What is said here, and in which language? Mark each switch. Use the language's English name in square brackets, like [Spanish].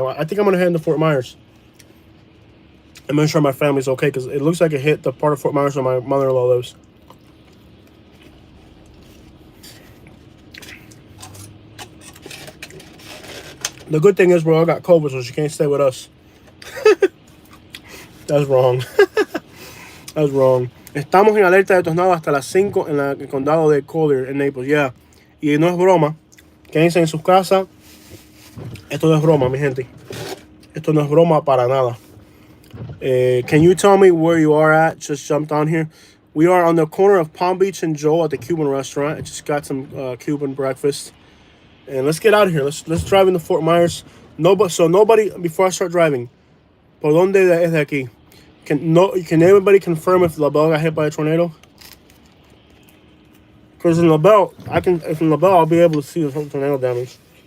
[English] I think I'm going to head into Fort Myers. I'm make sure my family's okay because it looks like it hit the part of Fort Myers where my mother-in-law lives. The good thing is we all got COVID, so she can't stay with us. That's wrong. That's wrong. [Spanish] Estamos en alerta de tornado hasta las 5 en el condado de Collier, en Naples. Yeah. Y no es broma. Quédense en sus casas. Esto no es broma, mi gente. Esto no es broma para nada. [English] Can you tell me where you are at? Just jumped on here. We are on the corner of Palm Beach and Joel at the Cuban restaurant. I just got some Cuban breakfast. And let's get out of here. Let's drive into Fort Myers. Nobody, before I start driving, [Spanish] ¿por dónde es de aquí? [English] Can anybody confirm if LaBelle got hit by a tornado? Because in LaBelle, I'll be able to see the tornado damage.